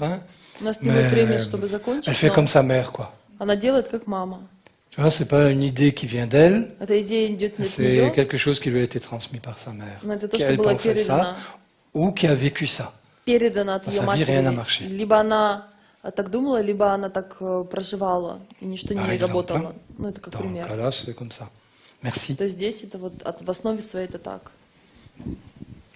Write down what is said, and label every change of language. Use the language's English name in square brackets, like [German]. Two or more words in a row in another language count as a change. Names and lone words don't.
[French] Hein, [Russian] У нас не будет [French] mais [Russian] времени, чтобы [French] elle [Russian] закончить, [French] fait [Russian] но [French] comme sa mère, quoi. [Russian] она делает как мама. [French] Tu vois, c'est pas une idée qui vient d'elle, [Russian] Эта идея идет не от [French] c'est [Russian] нее, [French] quelque chose qui lui a été transmis par sa mère. [Russian] но это то, что [French] Qu'elle [Russian] было [French] pensait ça, [Russian] передано, [French] ou qui a vécu ça. [Russian] передано от [French] Dans [Russian] ее [French] sa vie, rien n'a [Russian] матери. [French] marché. [Russian] Либо она так думала, либо она так проживала, и ничто [French] Par [Russian] не [French] exemple, [Russian] работало. [French] hein. [Russian] Ну, это как [French] Donc [Russian] пример. [French] voilà, c'est comme ça. Merci. [Russian] То есть здесь это вот в основе своей это так.